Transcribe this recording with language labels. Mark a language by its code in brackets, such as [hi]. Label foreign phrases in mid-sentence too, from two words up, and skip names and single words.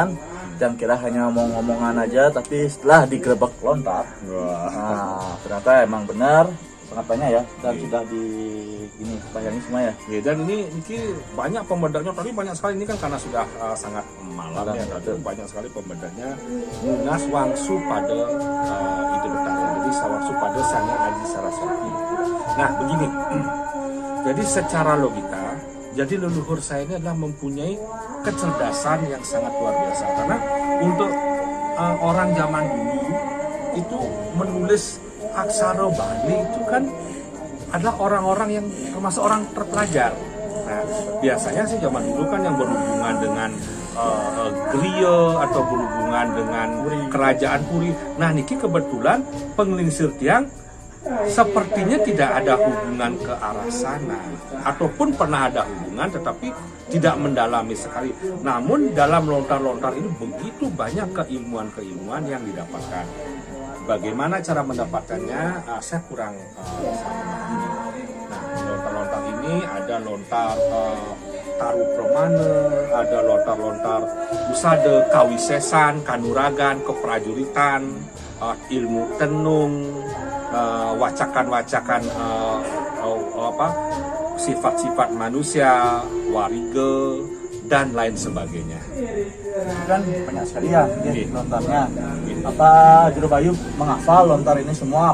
[id] Jangan kira hanya ngomong-ngomongan aja, tapi setelah digerebek lontar, nah ternyata emang benar sangat banyak ya dan sudah di ini bayangi semua ya. Ya, dan ini banyak pembedanya, tadi banyak sekali ini kan karena sudah sangat malam ya, tadi banyak sekali pembedanya Munas wangsu pada ide betara, jadi sawangsu pada Sanyang Adi Saraswati. Nah begini, jadi secara logika, jadi leluhur saya ini adalah mempunyai kecerdasan yang sangat luar biasa, karena untuk orang zaman dulu itu menulis aksara Bali itu kan adalah orang-orang yang termasuk orang terpelajar. Nah, biasanya sih zaman dulu kan yang berhubungan dengan griya atau berhubungan dengan kerajaan Puri. Nah, niki kebetulan [ban] penglingsir tiang [id] sepertinya tidak ada hubungan ke arah sana, ataupun pernah ada hubungan tetapi tidak mendalami sekali. Namun dalam lontar-lontar ini begitu banyak keilmuan-keilmuan yang didapatkan. Bagaimana cara mendapatkannya, saya kurang memahami. Nah, lontar-lontar ini ada lontar taru promane, ada lontar-lontar usada, kawisesan, kanuragan, keprajuritan, ilmu tenung, wacakan-wacakan sifat-sifat manusia, warige, dan lain sebagainya. Kan banyak sekali ya lontarnya. Apa Jero Bayu menghafal lontar ini semua?